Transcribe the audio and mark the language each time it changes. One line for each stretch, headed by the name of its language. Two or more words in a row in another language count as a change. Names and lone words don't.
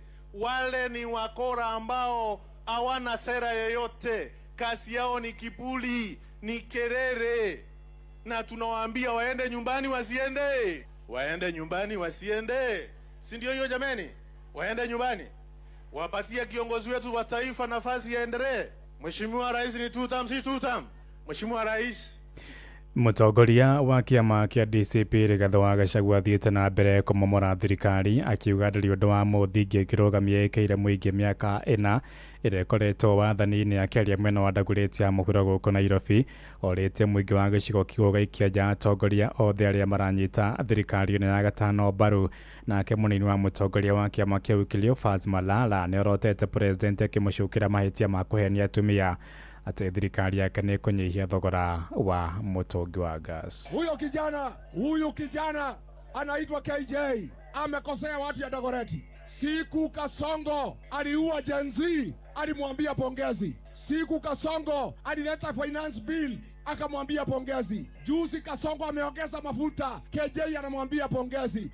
Swahili: Wale ni wakora ambao hawana sera yoyote, kazi yao ni kiburi, ni kelele, na tunawaambia waende nyumbani wasiende, waende nyumbani wasiende. Si ndio hiyo jameni? Waende nyumbani, wapatie kiongozi wetu wa taifa nafasi yaendelee. Mheshimiwa Rais ni 2 term, si 2 term. Mheshimiwa Rais.
Kikuyu: Mũtongoria wa kĩama kĩa DCP Rigathĩ wa Gachagua athiĩte na mbere kũmomora thirikari akiuga ndĩrĩ ũndũ wa mũthingi ĩkĩrũgamia ĩkĩire mũingĩ mĩaka 4 ĩrĩa ĩkoretwo wathani-inĩ, akĩaria mwena wa Dagoretti ya mũhuro gũkũ Nairobi. Orĩtie mũingĩ wa gĩcigo kĩu gũikia nja atongoria othe arĩa maranyita thirikari ĩno ya gatano mbaru. Nake mũnini wa mũtongoria wa kĩama kĩu Cleophas Malala nĩ orotete president akĩmũcukĩra mahĩtia ma kũhenia atumia, ati thirikari yake nĩ kũnyihia thogora wa mũtũngi wa gas.
Swahili: Huyu kijana anaitwa KJ amekosea watu ya Dagoretti. Siku Kasongo aliua Gen Z, alimwambia pongezi. Siku Kasongo alileta
English: finance bill,
Swahili: akamwambia pongezi. Juzi Kasongo ameongeza mafuta, KJ anamwambia pongezi.